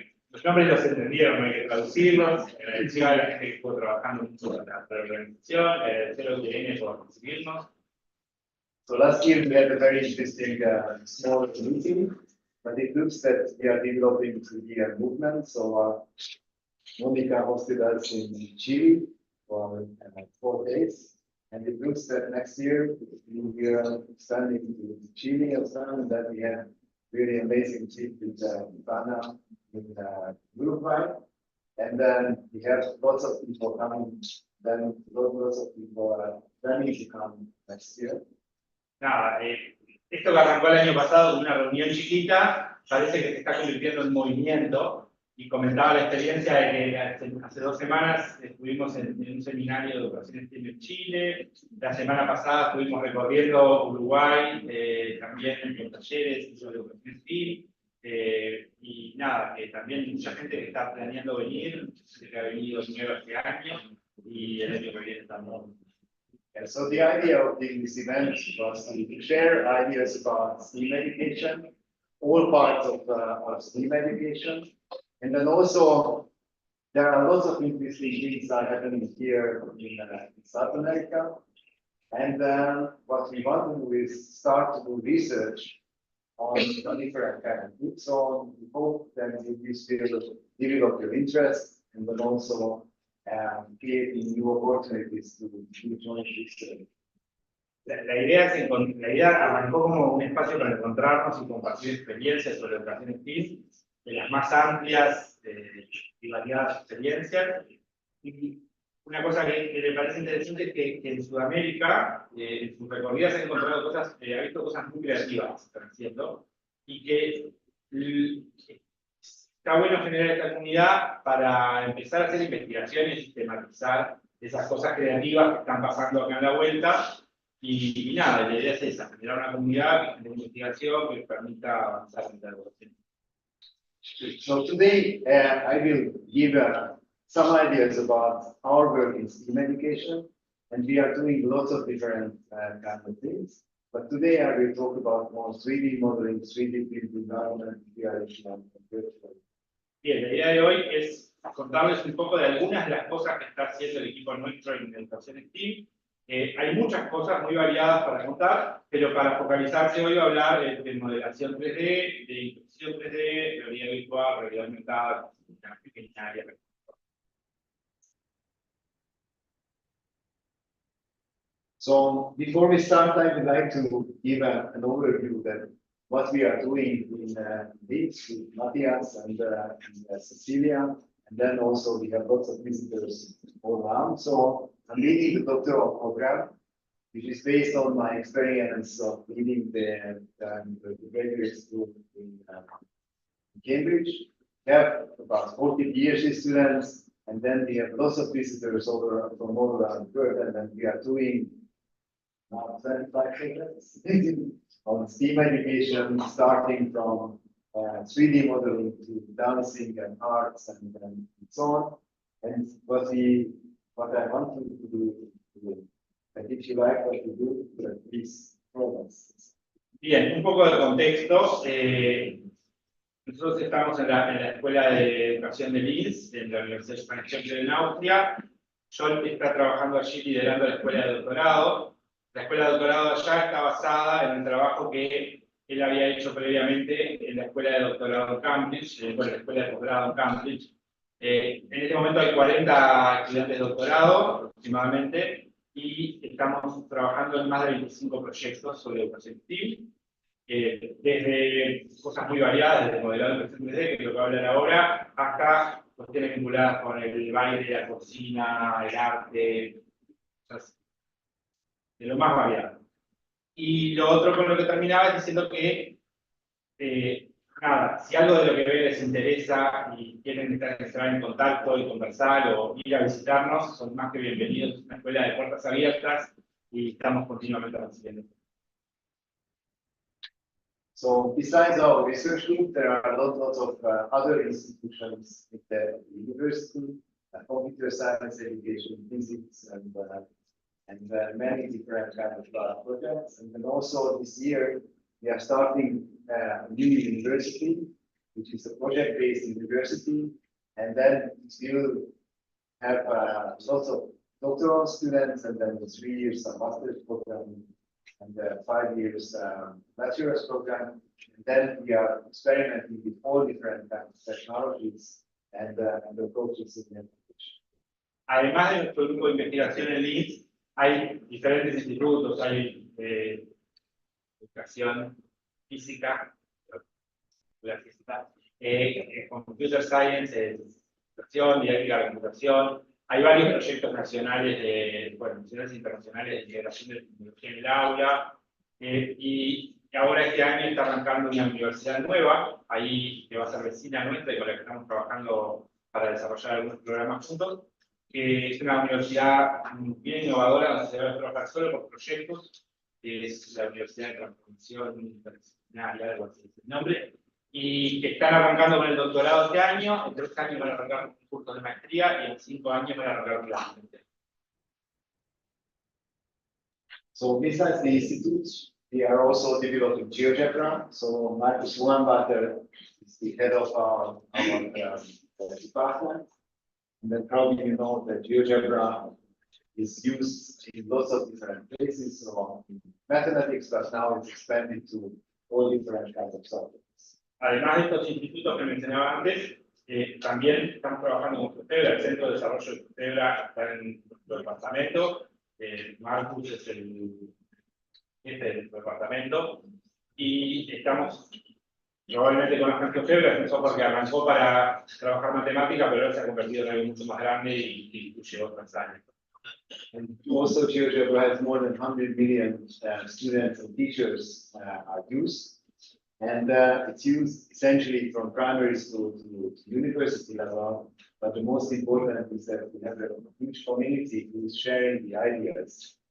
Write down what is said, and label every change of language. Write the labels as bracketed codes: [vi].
[es] Los nombres los entendieron, no hay que traducirlos. Agradecer a la gente que estuvo trabajando mucho en la organización, agradecer a UTN por recibirnos. [en] So last year we had a very interesting small meeting, but it looks that we are developing the movement. So Monica hosted us in Chile for 4 days, and it looks that next year we are expanding to Chile as well, and then we have really amazing trip with Ivana in Uruguay, and then we have lots of people coming. Then lots of people are planning to come next year. [es] Nada, esto que arrancó el año pasado con una reunión chiquita, parece que se está convirtiendo en movimiento. Y comentaba la experiencia de que hace 2 semanas estuvimos en un seminario de educación STEM en Chile. La semana pasada estuvimos recorriendo Uruguay, también en talleres sobre educación STEM. Y nada, que también mucha gente que está planeando venir, que ha venido primero este año y el año que viene también. [en] Yeah, so the idea of this event was to share ideas about STEAM education, all parts of STEAM education, and then also there are lots of interesting things that are happening here in South America. And what we want to do is start to do research on different kind of groups. So we hope that in this field develop your interest and then also creating new opportunities to join research. [es] La idea arrancó como un espacio para encontrarnos y compartir experiencias sobre educación STEAM, de las más amplias y variadas experiencias. Y una cosa que me parece interesante es que en Sudamérica, en sus recorridas, ha encontrado cosas, ha visto cosas muy creativas que están haciendo, y que está bueno generar esta comunidad para empezar a hacer investigaciones y sistematizar esas cosas creativas que están pasando acá en la vuelta. Y nada, la idea es esa, generar una comunidad de investigación que permita avanzar en la educación. [en] So today I will give some ideas about our work in STEAM education, and we are doing lots of different kinds of things. But today I will talk about more 3D modeling, 3D built environment, VR and virtual. [es] Bien, la idea de hoy es contarles un poco de algunas de las cosas que está haciendo el equipo nuestro en educación STEAM. Hay muchas cosas muy variadas para contar, pero para focalizarse hoy voy a hablar de modelación 3D, de impresión 3D, realidad virtual, realidad aumentada, una pequeña área. [en] So before we start, I would like to give an overview that what we are doing in this with Matthias and Cecilia, and then also we have lots of visitors all around. So I'm leading the doctoral program, which is based on my experience of leading the graduate school in Cambridge. We have about 40 PhD students, and then we have lots of visitors from all around the world, and then we are doing 25 things on STEAM education, starting from 3D modeling to dancing and arts and so on. And what I want to do, and if you like what you do, please progress. [es] Bien, un poco de contexto. Nosotros estamos en la Escuela de Educación de Linz, en la Universidad de Spangenberg en Austria. John está trabajando allí liderando la Escuela de Doctorado. La Escuela de Doctorado allá está basada en el trabajo que él había hecho previamente en la Escuela de Doctorado en Cambridge, la Escuela de Doctorado en Cambridge. En este momento hay 40 estudiantes de doctorado aproximadamente, y estamos trabajando en más de 25 proyectos sobre educación STEAM, desde cosas muy variadas, desde modelado de impresión 3D, que es lo que voy a hablar ahora, hasta cuestiones vinculadas con el baile, la cocina, el arte, cosas de lo más variado. Y lo otro con lo que terminaba es diciendo que nada, si algo de lo que ven les interesa y quieren estar en contacto y conversar o ir a visitarnos, son más que bienvenidos. Es una escuela de puertas abiertas, y estamos continuamente recibiendo. [en] So besides our research group, there are lots of other institutions at the university, computer science, education, physics, and many different kind of projects. And then also this year, we are starting a new university, which is a project-based university, and then it will have lots of doctoral students, and then the 3 years of master's program, and 5 years bachelor's program. And then we are experimenting with all different kinds of technologies and approaches in education. [es] Además de nuestro grupo de investigación en LINS, hay diferentes institutos, hay educación física, la física, computer science, educación, didáctica de la computación. Hay varios proyectos nacionales, nacionales e internacionales de integración de tecnología en el aula, y ahora este año está arrancando una universidad nueva, ahí que va a ser vecina nuestra y con la que estamos trabajando para desarrollar algunos programas juntos, que es una universidad bien innovadora, donde se va a trabajar solo por proyectos, es la Universidad de Transformación Interdisciplinaria, algo así es el nombre, y que están arrancando con el doctorado este año, en 3 años van a arrancar con cursos de maestría y en 5 años van a arrancar con la maestría. [en] So besides the institutes, we are also developing GeoGebra. So Marcus Wambacher is the head of our department. And then probably you know that GeoGebra is used in lots of different places, so in mathematics, but now it's expanded to all different kinds of subjects. [es] Además de estos institutos que mencionaba antes, también estamos trabajando con Futebra, el Centro de Desarrollo de Futebra está en nuestro departamento, Marcus es el jefe de nuestro departamento, y estamos probablemente con la Futebra, es un software que arrancó para trabajar matemática, pero ahora se ha convertido en algo mucho más grande y incluye otras áreas. [en] And also GeoGebra has more than 100 million students and teachers are used. And it's used essentially from primary school to university level. But the most important is that we have a huge community who is sharing the ideas.